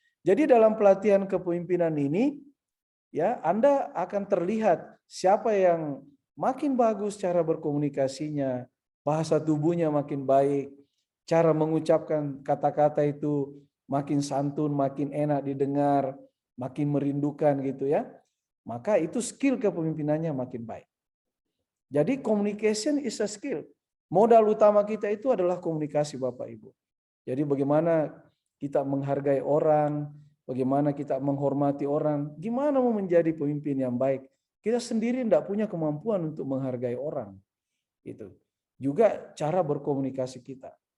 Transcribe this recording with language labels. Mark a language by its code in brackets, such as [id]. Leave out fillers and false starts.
[id] Jadi dalam pelatihan kepemimpinan ini, ya Anda akan terlihat siapa yang makin bagus cara berkomunikasinya, bahasa tubuhnya makin baik, cara mengucapkan kata-kata itu makin santun, makin enak didengar, makin merindukan gitu ya. maka itu skill kepemimpinannya makin baik. Jadi [en] communication is a skill. [id] Modal utama kita itu adalah komunikasi, Bapak Ibu. Jadi bagaimana kita menghargai orang, bagaimana kita menghormati orang, gimana mau menjadi pemimpin yang baik. Kita sendiri tidak punya kemampuan untuk menghargai orang. Itu juga cara berkomunikasi kita.